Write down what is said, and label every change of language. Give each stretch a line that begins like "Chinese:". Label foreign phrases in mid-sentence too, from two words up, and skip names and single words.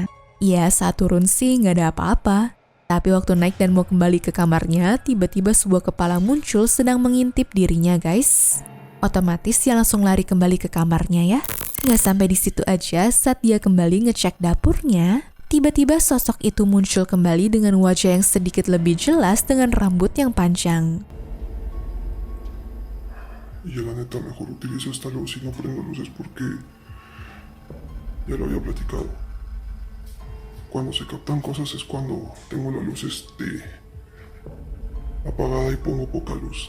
Indonesian: Ya, saat turun sih nggak ada apa-apa. Tapi waktu naik dan mau kembali ke kamarnya, tiba-tiba sebuah kepala muncul sedang mengintip dirinya, guys. Otomatis dia langsung lari kembali ke kamarnya ya. Nggak sampai di situ aja, saat dia kembali ngecek dapurnya, tiba-tiba sosok itu muncul kembali dengan wajah yang sedikit lebih jelas dengan rambut yang panjang.
Spanish: Y yo la neta mejor utilizo esta luz y no prendo luces porque ya lo había platicado. Cuando se captan cosas es cuando tengo la luz apagada y pongo poca luz.